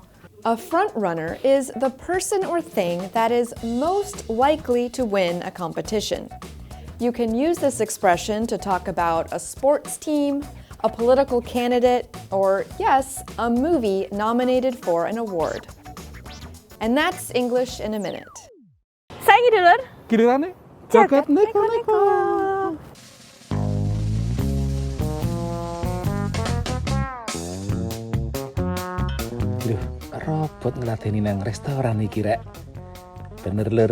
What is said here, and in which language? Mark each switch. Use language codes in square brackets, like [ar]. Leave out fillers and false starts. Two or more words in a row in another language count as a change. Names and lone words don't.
[en] A front runner is the person or thing that is most likely to win a competition. You can use this expression to talk about a sports team, a political candidate, or yes, a movie nominated for an award. And that's English in a Minute. [jv] Saiki Dulur. Gilirannya jagat neko-neko. Robot ngeladeni nang restoran iki rek. Bener lur.